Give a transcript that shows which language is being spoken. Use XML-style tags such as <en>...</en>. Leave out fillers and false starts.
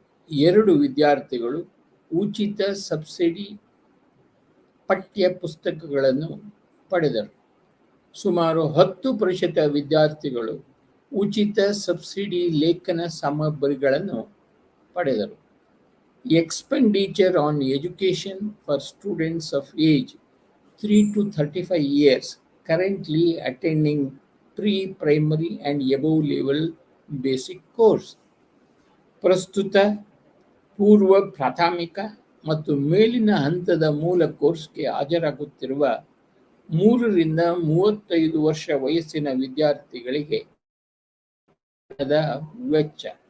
<kn>54.2 ವಿದ್ಯಾರ್ಥಿಗಳು ಉಚಿತ ಸಬ್ಸಿಡಿ ಪಠ್ಯ ಪುಸ್ತಕಗಳನ್ನು ಪಡೆದರು. ಸುಮಾರು 10% ವಿದ್ಯಾರ್ಥಿಗಳು ಉಚಿತ ಸಬ್ಸಿಡಿ ಲೇಖನ ಸಾಮಗ್ರಿಗಳನ್ನು ಪಡೆದರು.</kn> <en>Expenditure on education for students of age 3 to 35 years currently attending pre-primary and above level basic course.</en> <kn>ಪ್ರಸ್ತುತ ಪೂರ್ವ ಪ್ರಾಥಮಿಕ ಮತ್ತು ಮೇಲಿನ ಹಂತದ ಮೂಲ ಕೋರ್ಸ್ಗೆ ಹಾಜರಾಗುತ್ತಿರುವ 3 ರಿಂದ 35 ವರ್ಷ ವಯಸ್ಸಿನ ವಿದ್ಯಾರ್ಥಿಗಳಿಗೆ ವೆಚ್ಚ.</kn>